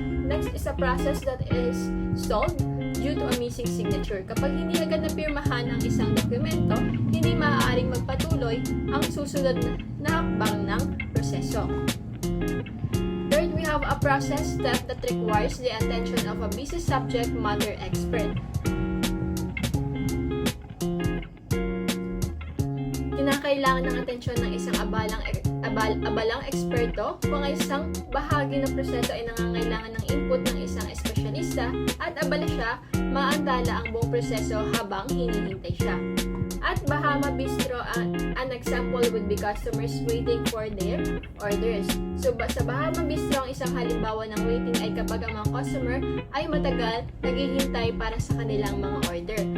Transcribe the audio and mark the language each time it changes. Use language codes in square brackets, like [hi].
[en] Next is a process that is stalled due to a missing signature. [tl] Kapag hindi agad napirmahan ang isang dokumento, hindi maaaring magpatuloy ang susunod na hakbang ng proseso. [en] Third, we have a process step that requires the attention of a busy subject matter expert. [tl] Kinakailangan ng atensyon ng isang abalang eksperto kung ang isang bahagi ng proseso ay nangangailangan ng input ng isang espesyalista at abala siya, maantala ang buong proseso habang hinihintay siya. [en] At Bahama Bistro, an example would be customers waiting for their orders. [tl] So sa Bahama Bistro, ang isang halimbawa ng waiting ay kapag ang mga customer ay matagal naghihintay para sa kanilang mga order.